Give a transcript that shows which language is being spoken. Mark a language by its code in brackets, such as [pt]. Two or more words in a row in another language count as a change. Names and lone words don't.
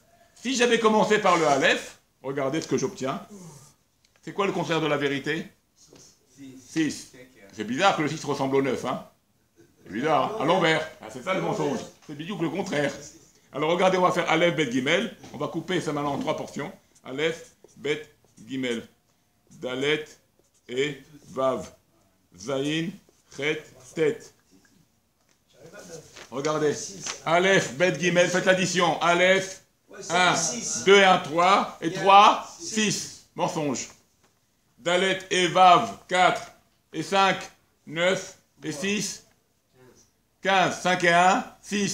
[fr] Si j'avais commencé par le Aleph, regardez ce que j'obtiens. C'est quoi le contraire de la vérité? 6. C'est bizarre que le 6 ressemble au 9, hein? C'est bizarre, hein? À l'envers. Ah, c'est ça le mensonge. C'est bizarre que le contraire. Alors regardez, on va faire Aleph, Bet, Gimel. On va couper ça maintenant en 3 portions. Aleph, Bet, Gimel. Dalet et Vav. Zayin, Chet, Tet. J'arrive à 9. Regardez. Aleph, Bet, Gimel. Faites l'addition. Aleph, Ouais, c'est 1, 6. 2 et 1, 3. Et 3, 6. Mensonge. Dalet et Vav, 4. Et 5, 9. Et 6, 15. 5 et 1, 6.